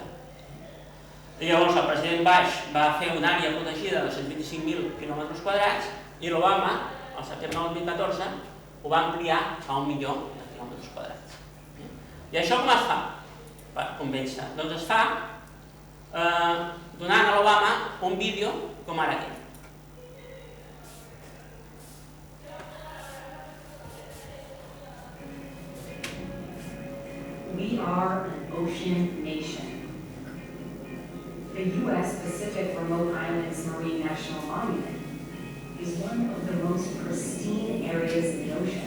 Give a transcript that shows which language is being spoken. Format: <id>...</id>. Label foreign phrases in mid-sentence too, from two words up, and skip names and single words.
<ca>I llavors el president Bush va fer una àrea protegida de 225.000 km² i l'Obama, al setembre del 2014, ho va ampliar a 1 milió de km². I això com es fa per convèncer? Doncs es fa donant a l'Obama un vídeo com ara aquest.</ca> <en>We are an ocean nation. The U.S. Pacific Remote Islands Marine National Monument is one of the most pristine areas in the ocean.</en>